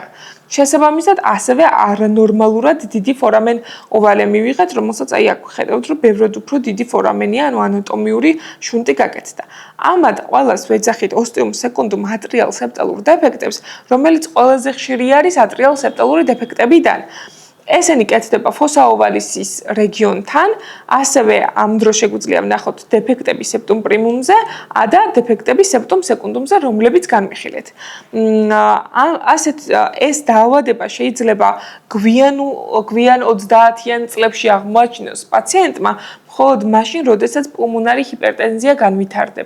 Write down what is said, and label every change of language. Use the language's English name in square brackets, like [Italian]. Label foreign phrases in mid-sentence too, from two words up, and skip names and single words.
[Georgian] შესაბამისად, ასევე არანორმალურად დიდი [Latin] foramen ovale [Georgian] მივიღეთ, რომელსაც აქ ხედავთ, რომ ბევრად უფრო დიდი ფორამენია, ანუ ანატომიური შუნტი გაკეთდა. ამად ყველას ვეძახით [English] ostium secundum atrial septalur defects, [Georgian] რომელიც ყველაზე ხშირი არის [English] atrial septaluri defects- [Georgian] ებიდან. ესენი კეთდება ფოსაოვალისის რეგიონთან, ასევე ამ დროს შეგვიძლია ვნახოთ დეფექტები [Latin] septum primum [Georgian] ზე და დეფექტები [Latin] septum secundum [Georgian] ზე, რომლებიც განვიხილეთ. ასეთ ეს დაავადება შეიძლება გვიან 30-იან წლებში აღმოაჩინოს პაციენტმა, მხოლოდ მაშინ, როდესაც პულმონარი ჰიპერტენზია განვითარდება.